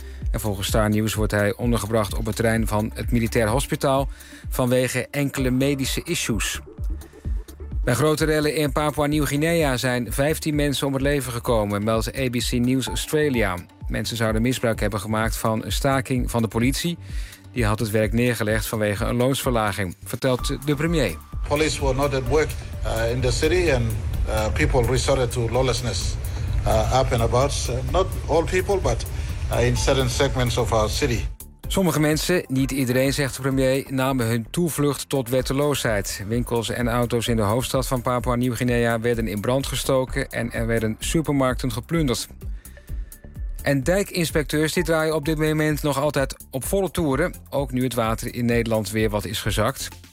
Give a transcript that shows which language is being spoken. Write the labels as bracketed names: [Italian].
[Dutch] En volgens Star News wordt hij ondergebracht op het terrein van het militaire hospitaal vanwege enkele medische issues. Bij grote rellen in Papua-Nieuw-Guinea zijn 15 mensen om het leven gekomen, meldt ABC News Australia. Mensen zouden misbruik hebben gemaakt van een staking van de politie. Die had het werk neergelegd vanwege een loonsverlaging, vertelt de premier. [English] Police were not at work in the city and people resorted to lawlessness up and about. Not all people, but in certain segments of our city. [Dutch] Sommige mensen, niet iedereen, zegt de premier, namen hun toevlucht tot wetteloosheid. Winkels en auto's in de hoofdstad van Papua-Nieuw-Guinea werden in brand gestoken en er werden supermarkten geplunderd. En dijkinspecteurs die draaien op dit moment nog altijd op volle toeren, ook nu het water in Nederland weer wat is gezakt.